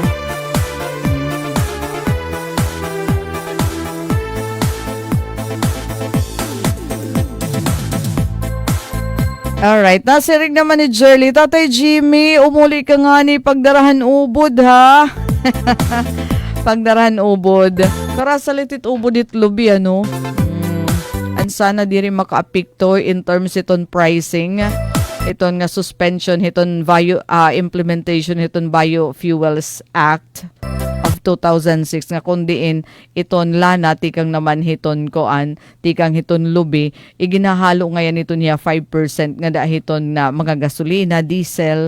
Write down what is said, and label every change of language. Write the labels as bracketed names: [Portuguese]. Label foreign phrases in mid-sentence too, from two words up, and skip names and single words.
[Waray] Alright, nasirig naman ni Jerly. Tatay Jimmy, umuli ka nga ni pagdarahan ubod ha. Pagdarahan ubod. Karasalitit ubod it lubi and sana di rin maka-apekto [English] in terms [Waray] iton pricing. Iton nga suspension, iton implementation, iton Biofuels Act of 2006 nga kundiin iton lana tikang naman hiton koan, tikang hiton lubi. Iginahalo ngayon ito niya 5% nga dahiton na mga gasolina, diesel.